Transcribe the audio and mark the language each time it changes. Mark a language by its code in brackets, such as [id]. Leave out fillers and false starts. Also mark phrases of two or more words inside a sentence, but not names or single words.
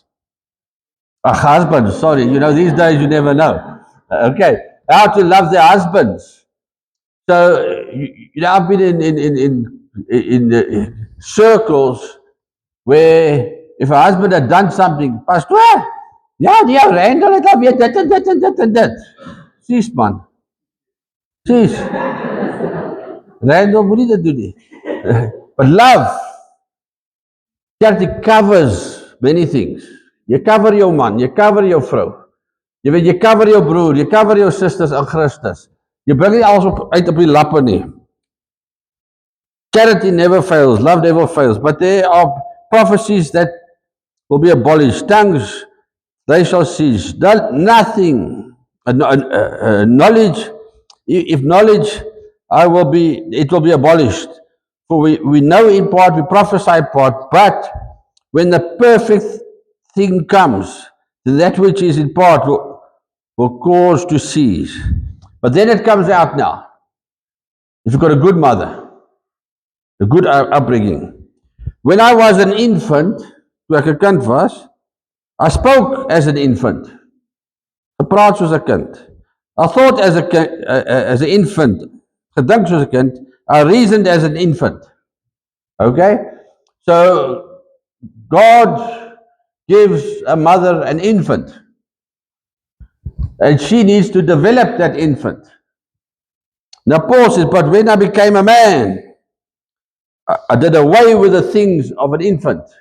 [en] Husbands, sorry, you know, these days you never know. Okay, how to love their husbands. So, you know, I've been in circles where if a husband had done something, Pastor, [af] ja, die Randall het al weer dit. Sies man. Sies. Random moenie dit doen nie. [en] But love, charity covers many things. [af] Jy cover jou man, jy cover jou vrou. Jy weet, jy cover jou broer, jy cover jou susters in Christus. Jy bring nie alles uit op die lappe nie. [en] Charity never fails, love never fails, but there are prophecies that will be abolished. Tongues, they shall cease. Nothing. Knowledge, if knowledge, it will be abolished. For we know in part, we prophesy in part, but when the perfect thing comes, that which is in part will cause to cease. But then it comes out now. If you've got a good mother, a good upbringing. When I was an infant, [af] toe ek 'n kind was, [en] I spoke as an infant. [af] Gepraat soos 'n kind. [en] I thought as an infant. [af] Gedink soos 'n kind. [en] I reasoned as an infant. Okay? So, God gives a mother an infant. And she needs to develop that infant. Now Paul says, but when I became a man, I did away with the things of an infant.